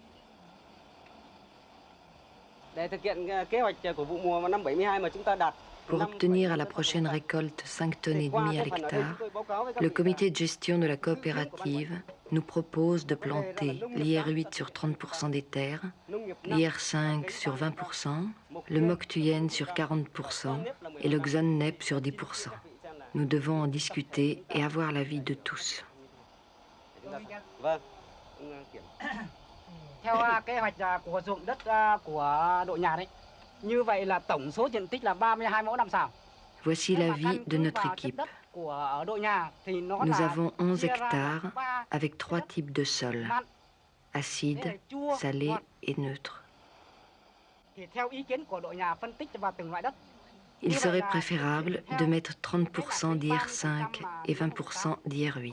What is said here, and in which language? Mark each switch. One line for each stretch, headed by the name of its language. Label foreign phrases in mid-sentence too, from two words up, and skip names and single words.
French: Pour obtenir à la prochaine récolte 5,5 tonnes à l'hectare, le comité de gestion de la coopérative nous propose de planter l'IR8 sur 30% des terres, l'IR5 sur 20%, le Moktuyen sur 40% et le Xonnep sur 10%. Nous devons en discuter et avoir l'avis de tous.
Vietnamese: Theo kế hoạch của ruộng đất của đội nhà đấy. Như vậy là tổng số diện tích là 32 mẫu năm xào.
French: Voici l'avis de notre équipe. Nous avons 11 hectares avec 3 types de sols, acide, salé et neutre. Il serait préférable de mettre 30% d'IR5 et 20% d'IR8.